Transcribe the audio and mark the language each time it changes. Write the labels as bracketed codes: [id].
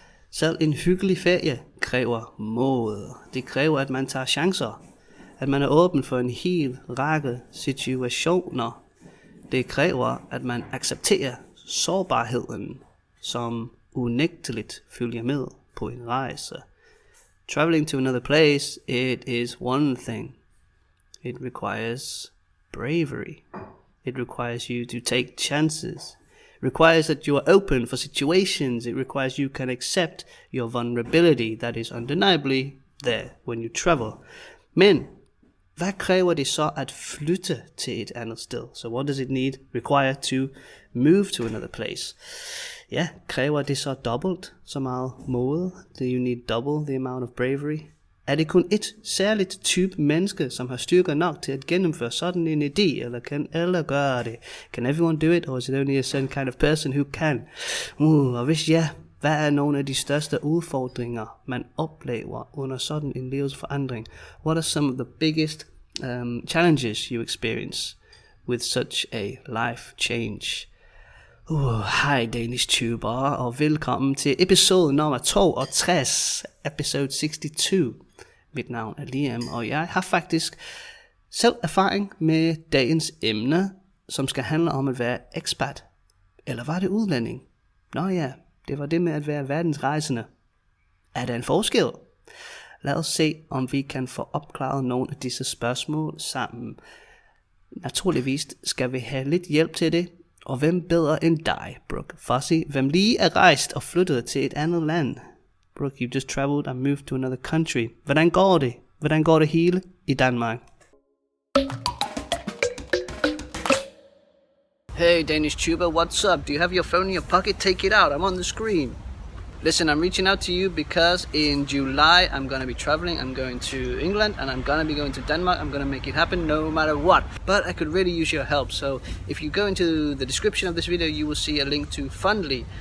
[da] Selv en hyggelig ferie kræver mod. Det kræver, at man tager chancer. At man er åben for en hel række situationer. Det kræver, at man accepterer sårbarheden, som unægteligt følger med på en rejse. [en] Traveling to another place, it is one thing. It requires bravery. It requires you to take chances. It requires that you are open for situations. It requires you can accept your vulnerability that is undeniably there when you travel. [da] Men hvad kræver det så at flytte til et andet sted? [en] So what does it require to move to another place? [da] Ja, kræver det så dobbelt så meget mod? [en] Do you need double the amount of bravery? [da] Er det kun et særligt type menneske, som har styrker nok til at gennemføre sådan en idé, eller kan alle gøre det? [en] Can everyone do it, or is it only a certain kind of person who can? [da] Og hvis ja, hvad er nogle af de største udfordringer, man oplever under sådan en livsforandring? [en] What are some of the biggest challenges you experience with such a life change? [da] Hej DanishTuber, og velkommen til episode nummer 62, episode 62. Mit navn er Liam, og jeg har faktisk selv erfaring med dagens emne, som skal handle om at være expat. Eller var det udlænding? Nå ja, det var det med at være verdensrejsende. Er der en forskel? Lad os se, om vi kan få opklaret nogle af disse spørgsmål sammen. Naturligvis skal vi have lidt hjælp til det. Og hvem bedre end dig, Brooke Fuzzy, hvem lige er rejst og flyttet til et andet land? [en] Brooke, you just traveled and moved to another country. [da] Hvordan går det? Hvordan går det hele i Danmark? [en] Hey DanishTuber, what's up? Do you have your phone in your pocket? Take it out, I'm on the screen. Listen, I'm reaching out to you because in July I'm going to be traveling. I'm going to England and I'm going to be going to Denmark. I'm going to make it happen no matter what. But I could really use your help. So if you go into the description of this video, you will see a link to Fundly.